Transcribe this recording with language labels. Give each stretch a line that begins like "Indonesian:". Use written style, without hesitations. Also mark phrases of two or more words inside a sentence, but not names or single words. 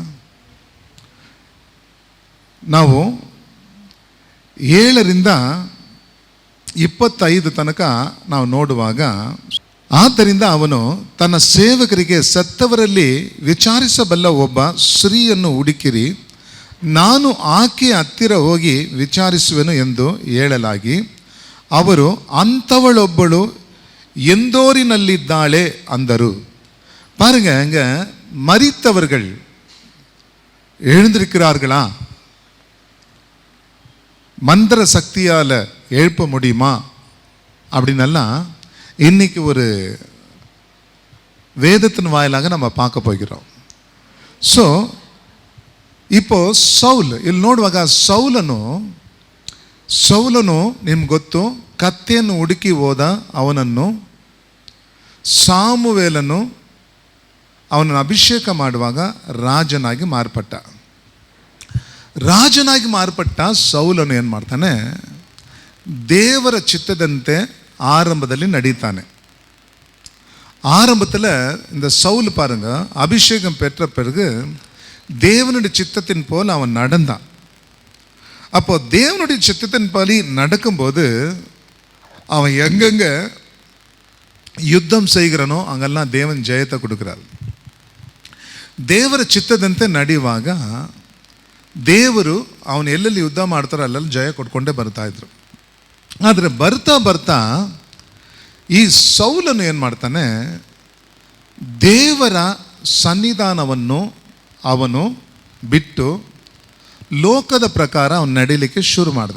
Kannada: ನಾವು 7ರಿಂದ 25 ತನಕ ನಾವು ನೋಡುವಾಗ, ಆದ್ದರಿಂದ ಅವನು ತನ್ನ ಸೇವಕರಿಗೆ ಸತ್ತವರಲ್ಲಿ ವಿಚಾರಿಸಬಲ್ಲ ಒಬ್ಬ ಸ್ತ್ರೀಯನ್ನು ಹುಡುಕಿರಿ, ನಾನು ಆಕೆಯ ಹತ್ತಿರ ಹೋಗಿ ವಿಚಾರಿಸುವೆನು ಎಂದು ಹೇಳಲಾಗಿ, ಅವರು ಅಂಥವಳೊಬ್ಬಳು ಎಂದೋರಿನಲ್ಲಿದ್ದಾಳೆ ಅಂದರು.
Tamil: பாருங்க, அங்க மரித்தவர்கள் எழுந்திருக்கிறார்களா, மந்திர சக்தியால் எழுப்ப முடியுமா அப்படின்னெல்லாம் இன்னைக்கு ஒரு வேதத்தின் வாயிலாக நம்ம பார்க்க போகிறோம்.
Kannada: ಸೊ இப்போ ಸೌಲ್ ಇಲ್ಲಿ ನೋಡುವಾಗ ಸೌಲನು ನಿಮ್ಗೆ ಗೊತ್ತು, ಕತ್ತೆಯನ್ನು ಹುಡುಕಿ ಹೋದ. ಅವನನ್ನು ಸಾಮುವೇಲನು ಅವನನ್ನು ಅಭಿಷೇಕ ಮಾಡುವಾಗ ರಾಜನಾಗಿ ಮಾರ್ಪಟ್ಟ ಸೌಲನು ಏನು ಮಾಡ್ತಾನೆ, ದೇವರ ಚಿತ್ತದಂತೆ
Tamil: ஆரம்பத்தில் நடித்தானே. ஆரம்பத்தில் இந்த சவுல் பாருங்க, அபிஷேகம் பெற்ற பிறகு தேவனுடைய சித்தத்தின் போல் அவன் நடந்தான். அப்போ தேவனுடைய சித்தத்தின் படி நடக்கும்போது அவன் எங்கெங்க ಯುದ್ಧಂ செய்கிறானோ அங்கெல்லாம் தேவன் ஜெயத்தை கொடுக்குறாரு.
Kannada: ದೇವರ ಚಿತ್ತದಂತೆ ನಡೆಯುವಾಗ ದೇವರು ಅವನು ಎಲ್ಲೆಲ್ಲಿ ಯುದ್ಧ ಮಾಡ್ತಾರೋ ಅಲ್ಲೆಲ್ಲಿ ಜಯ ಕೊಟ್ಕೊಂಡೇ ಬರ್ತಾ ಇದ್ರು. ಆದರೆ ಬರ್ತಾ ಈ ಸೌಲನು ಏನು ಮಾಡ್ತಾನೆ, ದೇವರ ಸನ್ನಿಧಾನವನ್ನು ಅವನು ಬಿಟ್ಟು ಲೋಕದ ಪ್ರಕಾರ ಅವನು ನಡೀಲಿಕ್ಕೆ ಶುರು ಮಾಡ್ದ.